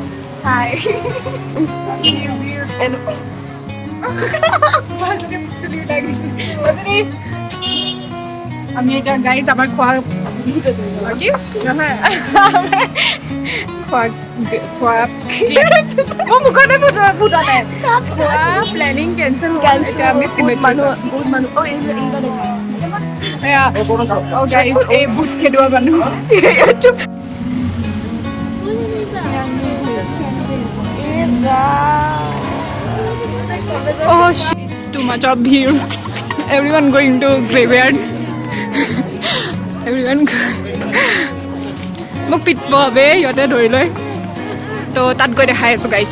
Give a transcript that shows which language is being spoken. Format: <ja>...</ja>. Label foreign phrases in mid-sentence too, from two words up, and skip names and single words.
<as>হাই আমি এতিয়া গাইজ আমাৰ খোৱা মুখতে ফুটা নাই, খোৱা</as> <en>planning cancel</en> <as>হ'ল। এতিয়া আমি বহুত মানুহ গাইজ এই ভূত খেদোৱা মানুহ।</as> <en>Oh, she's too much of here. Everyone going to graveyard. Everyone.</en> <as>মোক পিটব হবে ইহঁতে ধৰি লৈ, তো তাত গৈ দেখাই আছো গাইছ।</as>